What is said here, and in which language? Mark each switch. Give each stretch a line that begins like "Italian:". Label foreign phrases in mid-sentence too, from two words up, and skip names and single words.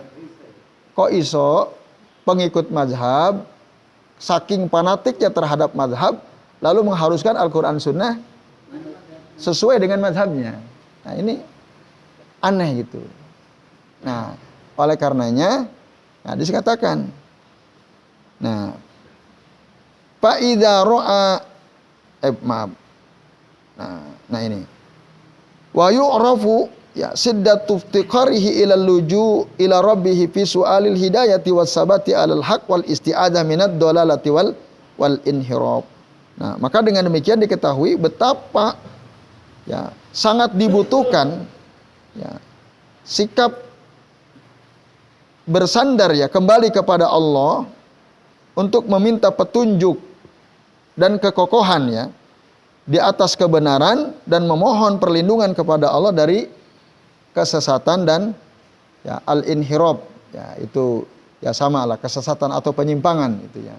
Indonesian: Kok iso pengikut mazhab saking fanatiknya terhadap mazhab lalu mengharuskan Al-Quran Sunnah sesuai dengan mazhabnya. Nah ini aneh gitu. Nah oleh karenanya dikatakan, nah
Arabic: فإذا رأى
Indonesian: nah ini
Arabic: ويعرف يا شدة افتقاره إلى اللجوء إلى ربه في سؤال الهداية والثبات على الحق والاستعاذة من الضلالة والانحراف.
Indonesian: Nah maka dengan demikian diketahui betapa ya sangat dibutuhkan ya sikap bersandar ya kembali kepada Allah untuk meminta petunjuk dan kekokohan ya di atas kebenaran dan memohon perlindungan kepada Allah dari kesesatan dan ya al-inhirab ya itu ya sama lah kesesatan atau penyimpangan itu ya.